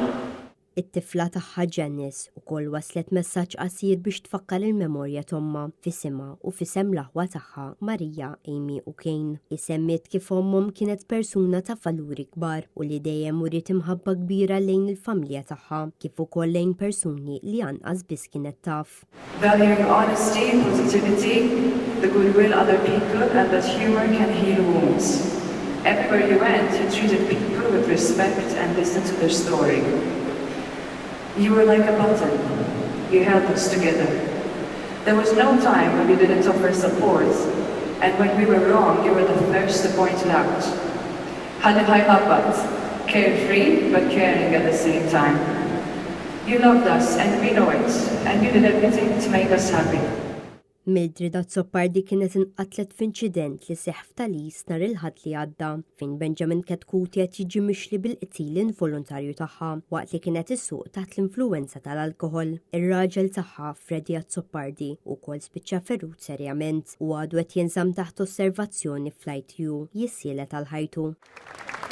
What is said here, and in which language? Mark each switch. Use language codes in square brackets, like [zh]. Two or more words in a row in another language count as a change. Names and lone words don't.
[mt] It-tifla tagħha Janice ukoll waslet messaġġ qasir biex tfakkar il-memorja t'omma f'isimha u f'isem l-aħwa tagħha Marija, Amy u Kane. Isemmiet kif ommhom kienet persuna ta' valuri kbar u li dejjem uriet imħabba kbira lejn il-familja tagħha kif ukoll lejn persuni li anqas biss kienet taf. [en] Valuing honesty, positivity, the goodwill of other people and that humor can heal wounds. Everywhere you went, you treated people with respect and listened to their story. You were like a button. You held us together. There was no time when you didn't offer support, and when we were wrong, you were the first to point it out. Carefree, but caring at the same time. You loved us, and we know it, and you did everything to make us happy. [mt] Mildred Azzopardi kienet inqatlet f'inċident li seħħ f'Talis nhar il-Ħadd li għadda fejn Benjamin Katkuti qed jiġi mixli bil-qtil involontarju tagħha waqt li kienet issuq taħt l-influwenza tal-alkoħol. Ir-raġel tagħha Freddie Azzopardi wkoll spiċċa ferrut serjament u għadu qed jinżamm taħt osservazzjoni fl-ITU jissielet għal ħajtu.